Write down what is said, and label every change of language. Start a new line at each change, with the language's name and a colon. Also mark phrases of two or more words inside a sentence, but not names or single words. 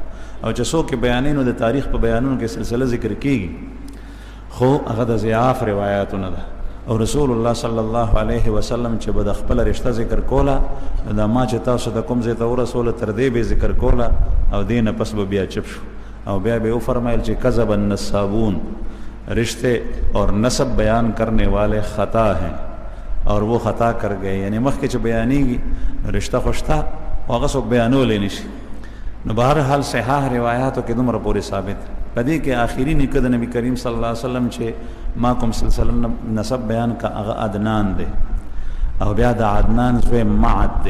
Pashto: او چې څوک بیانوي نو د تاریخ په بیانونو کې سلسله ذکر کیږي، خو هغه د ضعاف روایاتونه ده. او رسول الله
Arabic: صلی الله علیه وسلم
Pashto: چې به د خپل رشته ذکر کوله، دا ما چې تاسو د کوم ځای ته ورسوله تر دې به ذکر کوله، او دې نه پس به بیا چپ شو. او بیا به وفرمایل چې
Arabic: کذب النسابون،
Urdu: رشتے اور نسب بیان کرنے والے خطا ہیں اور وہ خطا کر گئے.
Pashto: یعنی مخکې چې بیانېږي رشته خوشته او هغه څوک بیانولی نشي. نو بهرحال صحاح روایاتو کې دومره پورې ثابت. په دې کې آخري نیکه د نبی کریم
Arabic: صلی الله علیه وسلم
Pashto: چې ما کوم سلسله نسب بیان کا هغه عدنان دی، او بیا د عدنان زوی معد دی.